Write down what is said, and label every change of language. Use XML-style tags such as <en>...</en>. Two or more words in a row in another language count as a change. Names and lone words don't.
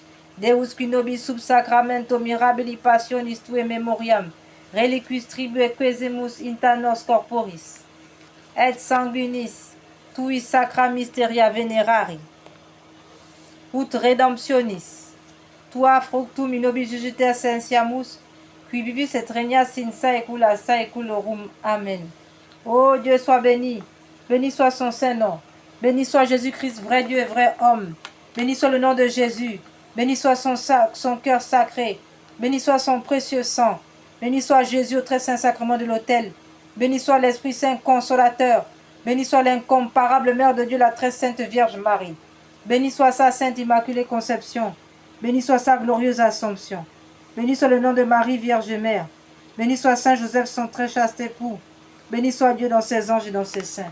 <la>Deus qui nobis sub sacramento mirabili passionis tue memoriam, reliquis tribue quesemus inta nos corporis, et sanguinis tui sacra mysteria venerari, ut redemptionis, tua fructum in nobis jugiter sensiamus, qui vivis et regnas in saecula saeculorum. Amen.</la> <fr>Ô Dieu, sois béni, béni soit son Saint-Nom, béni soit Jésus-Christ, vrai Dieu et vrai homme, béni soit le nom de Jésus, béni soit son cœur sacré, béni soit son précieux sang, béni soit Jésus au très saint sacrement de l'autel, béni soit l'Esprit Saint consolateur, béni soit l'incomparable Mère de Dieu, la très sainte Vierge Marie, béni soit sa sainte immaculée conception, béni soit sa glorieuse Assomption, béni soit le nom de Marie Vierge Mère, béni soit Saint Joseph, son très chaste époux, béni soit Dieu dans ses anges et dans ses saints.</fr>